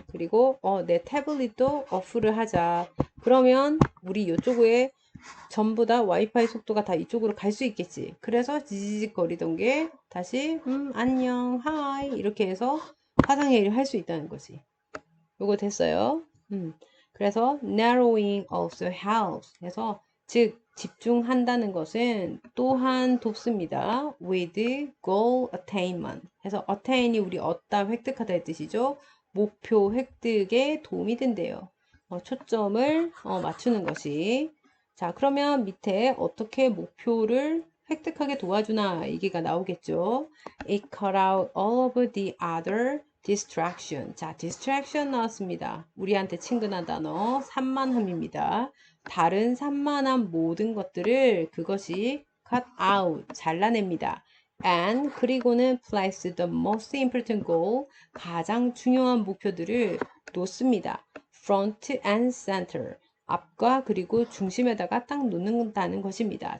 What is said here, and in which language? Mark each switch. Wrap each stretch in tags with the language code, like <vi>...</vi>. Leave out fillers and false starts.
<ko>그리고 내 태블릿도 오프를 하자. 그러면 우리 이쪽에 전부 다 와이파이 속도가 다 이쪽으로 갈 수 있겠지. 그래서 지지직 거리던 게 다시 안녕 하이 이렇게 해서 화상회의를 할 수 있다는 거지. 요거 됐어요. 그래서</ko> <en>narrowing also helps.</en> <ko>그래서 즉 집중한다는 것은 또한 돕습니다.</ko> <en>with goal attainment.</en> <ko>그래서 attain이 우리 얻다, 획득하다의 뜻이죠. 목표 획득에 도움이 된대요. 초점을 맞추는 것이. 자, 그러면 밑에 어떻게 목표를 획득하게 도와주나 얘기가 나오겠죠.</ko> <en>It cut out all of the other distraction.</en> <ko>자, distraction 나왔습니다. 우리한테 친근한 단어 산만함입니다. 다른 산만한 모든 것들을 그것이</ko> <en>cut out,</en> <ko>잘라냅니다.</ko> <en>and</en> <ko>그리고는</ko> <en>place the most important goal,</en> <ko>가장 중요한 목표들을 놓습니다.</ko> <en>front and center,</en> <ko>앞과 그리고 중심에다가 딱 놓는다는 것입니다.</ko>